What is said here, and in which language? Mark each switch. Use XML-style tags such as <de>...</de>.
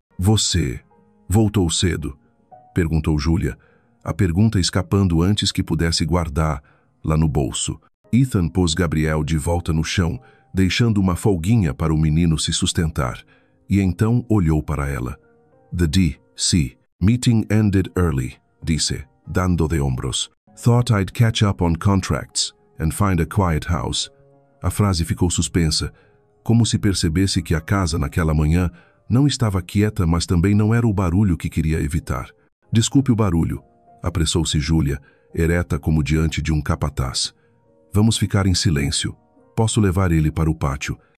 <pt>Você voltou cedo? Perguntou Julia, a pergunta escapando antes que pudesse guardar lá no bolso. Ethan pôs Gabriel de volta no chão, deixando uma folguinha para o menino se sustentar, e então olhou para ela.</pt> <en>The D.C. Meeting ended early,</en> <pt>disse, dando de ombros.</pt> <en>Thought I'd catch up on contracts and find a quiet house.</en> <pt>A frase ficou suspensa, como se percebesse que a casa naquela manhã não estava quieta, mas também não era o barulho que queria evitar. Desculpe o barulho, apressou-se Julia, ereta como diante de um capataz. Vamos ficar em silêncio. Posso levar ele para o pátio.</pt>